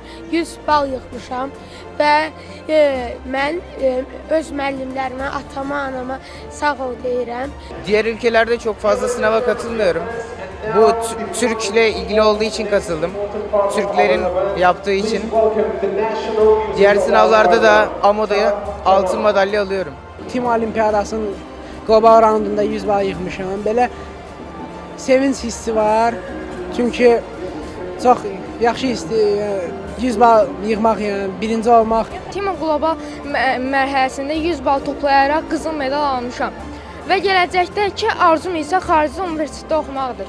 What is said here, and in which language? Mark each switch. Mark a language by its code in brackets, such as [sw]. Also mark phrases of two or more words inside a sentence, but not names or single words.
[az] 100 bal yığmışam və mən öz müəllimlərimə, atama, anama sağ ol deyirəm. [tr] Diğer ülkelerde çok fazla sınava katılmıyorum. Bu Türk ile ilgili olduğu için katıldım. Türklerin yaptığı için. Diğer sınavlarda da AMO'da altın madalya alıyorum. [az] TIMO Olimpiyadasının qlobal raundunda 100 bal yığmışam. Belə sevinç hissi var. Çünki çox yaxşı hissdir, 100 bal yığmaq, yəni birinci olmaq. TIMO Qlobal mərhələsində 100 bal toplayaraq qızıl medal almışam və gələcəkdəki arzum isə xarici universitetdə oxumaqdır.